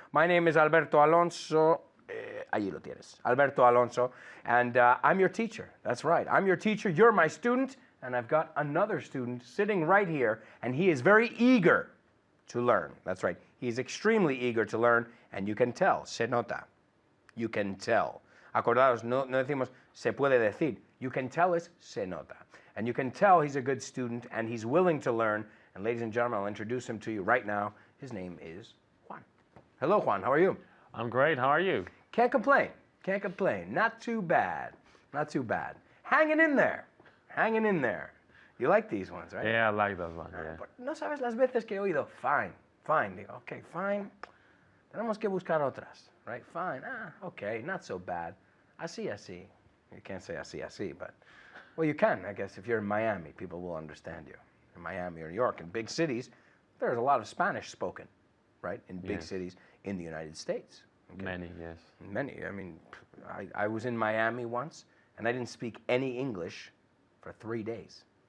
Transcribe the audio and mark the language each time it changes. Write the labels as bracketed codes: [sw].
[en] My name is Alberto Alonso. [es] Allí lo tienes, [en] Alberto Alonso, and I'm your teacher. That's right, I'm your teacher. You're my student, and I've got another student sitting right here, and he is very eager to learn. That's right, he's extremely eager to learn, and you can tell, [es] se nota. [en] You can tell. [es] Acordaos, no decimos se puede decir. [en] You can tell is [es] se nota. [en] And you can tell he's a good student, and he's willing to learn. And ladies and gentlemen, I'll introduce him to you right now. His name is Juan. Hello, Juan, how are you? I'm great, how are you? Can't complain, can't complain. Not too bad, not too bad. Hanging in there, hanging in there. You like these ones, right? Yeah, I like those ones, yeah. [es] But no sabes las veces que he oído, [en] fine, fine. [es] Digo, [en] okay, fine. [es] Tenemos que buscar otras, right? [en] Fine, okay, not so bad. [es] Así, así. [en] You can't say [es] así, así, [en] but, well, you can, I guess. If you're in Miami, people will understand you. In Miami or New York, in big cities, there's a lot of Spanish spoken, right? In big cities in the United States. Okay. Many, yes. Many. I mean, I was in Miami once, and I didn't speak any English for 3 days.